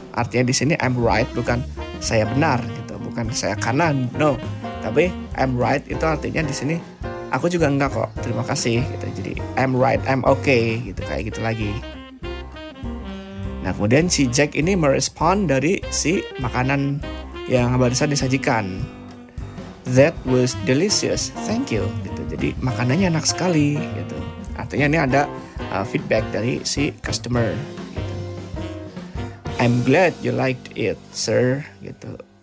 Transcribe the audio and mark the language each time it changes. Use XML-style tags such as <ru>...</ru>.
<id>Artinya di sini I'm right bukan saya benar gitu, bukan saya kanan, no. Tapi I'm right itu artinya di sini aku juga enggak kok, terima kasih gitu. Jadi</id> <en>I'm right, I'm okay</en> <id>gitu, kayak gitu lagi. Nah, kemudian si Jack ini merespon dari si makanan yang barusan disajikan.</id> <en>That was delicious, thank you gitu.</en> <id>Jadi makanannya enak sekali gitu. Artinya ini ada feedback dari si customer gitu.</id> <en>I'm glad you liked it, sir gitu.</en>